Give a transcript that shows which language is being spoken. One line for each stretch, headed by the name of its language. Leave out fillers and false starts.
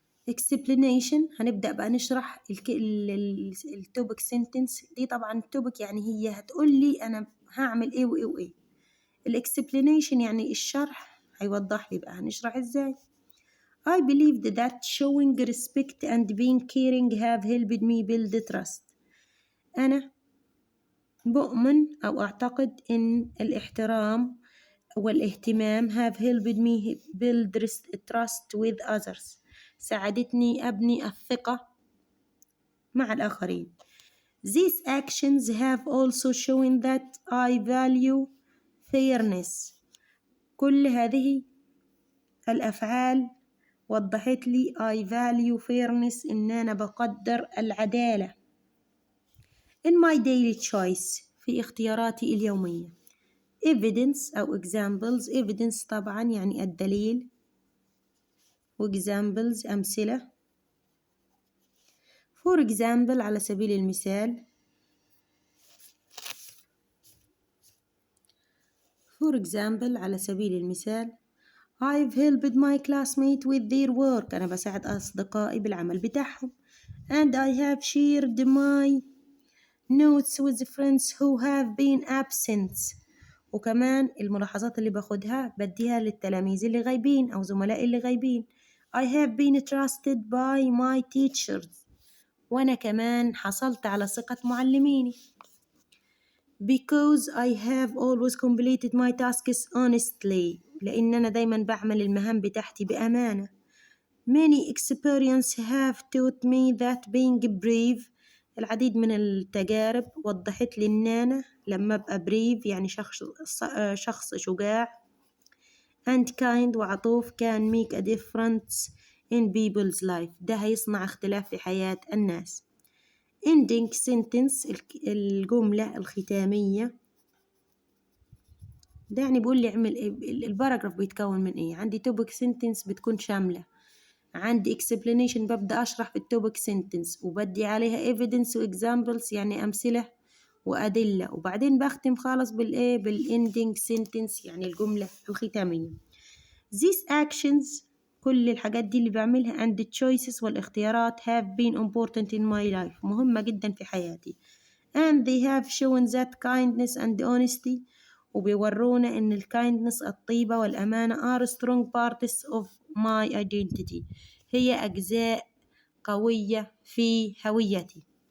Arabic: explanation هنبدأ بقى نشرح التوبك سنتنس دي. طبعا التوبك يعني هي هتقول لي أنا هعمل إيه وإيه وإيه. الإكسبلانيشن يعني الشرح هيوضح لي بقى هنشرح إزاي.
English: I believed that showing respect and being caring have helped me build trust.
Arabic: أنا بؤمن أو أعتقد إن الاحترام والاهتمام
English: have helped me build trust with others.
Arabic: ساعدتني أبني الثقة مع الآخرين.
English: These actions have also shown that I value fairness.
Arabic: كل هذه الأفعال وضحت لي
English: I value fairness
Arabic: إن أنا بقدر العدالة.
English: In my daily choice
Arabic: في اختياراتي اليومية.
English: Evidence أو examples.
Arabic: Evidence طبعا يعني الدليل وexamples أمثلة.
English: For example
Arabic: على سبيل المثال. على سبيل المثال
English: I've helped my classmates with their work.
Arabic: أنا بساعد أصدقائي بالعمل بتاعهم.
English: And I have shared my notes with friends who have been absent.
Arabic: وكمان الملاحظات اللي باخدها بديها للتلاميذ اللي غايبين أو زملائي اللي غايبين.
English: I have been trusted by my teachers.
Arabic: وأنا كمان حصلت على ثقة معلميني.
English: Because I have always completed my tasks honestly.
Arabic: لأن أنا دايما بعمل المهام بتاعتي بأمانة.
English: Many experiences have taught me that being brave.
Arabic: العديد من التجارب وضحت لي إن أنا لما أبقى brave يعني شخص شجاع and kind وعطوف
English: can make a difference in people's life.
Arabic: ده هيصنع اختلاف في حياة الناس. ending sentence الجملة الختامية. ده يعني بيقول لي اعمل ايه. الباراجراف بيتكون من ايه. عندي topic sentence بتكون شاملة عندي explanation ببدأ أشرح في التوبك sentence وبدي عليها evidence و examples يعني أمثلة وأدلة، وبعدين بختم خالص بالending sentence يعني الجملة الختامية.
English: These actions
Arabic: كل الحاجات دي اللي بعملها
English: and the choices والاختيارات have been important in my life
Arabic: مهمة جدا في حياتي
English: and they have shown that kindness and honesty
Arabic: وبيورونا إن الكايندنس الطيبة والأمانة
English: are strong parts of my identity
Arabic: هي أجزاء قوية في هويتي.